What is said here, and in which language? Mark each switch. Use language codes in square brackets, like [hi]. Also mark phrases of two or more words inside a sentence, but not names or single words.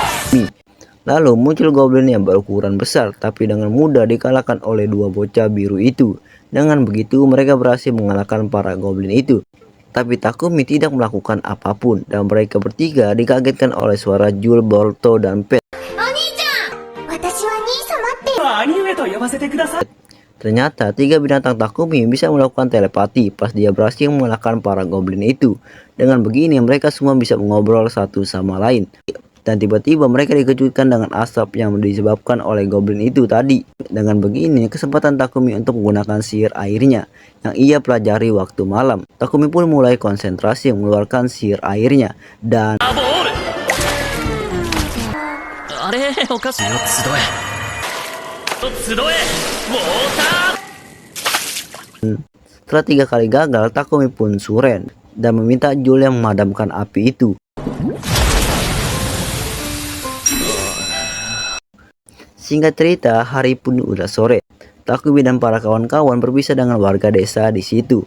[id] Lalu muncul goblin yang berukuran besar tapi dengan mudah dikalahkan oleh dua bocah biru itu. Dengan begitu mereka berhasil mengalahkan para goblin itu. Tapi Takumi tidak melakukan apapun dan mereka bertiga dikagetkan oleh suara Jul, Boruto, dan Pet. [ja] お兄ちゃん私は兄様って兄上と呼ばせてください。 [id] Ternyata tiga binatang Takumi bisa melakukan telepati pas dia berhasil mengalahkan para goblin itu. Dengan begini mereka semua bisa mengobrol satu sama lain. Dan tiba-tiba mereka dikejutkan dengan asap yang disebabkan oleh goblin itu tadi. Dengan begini kesempatan Takumi untuk menggunakan sihir airnya yang ia pelajari waktu malam. Takumi pun mulai konsentrasi mengeluarkan sihir airnya dan [ja] ボールあれおかしいよ集え集えウォーター [id] setelah 3 kali gagal Takumi pun suren dan meminta Jul yang memadamkan api itu. Singkat cerita, hari pun udah sore. Takumi dan para kawan-kawan berpisah dengan warga desa di situ.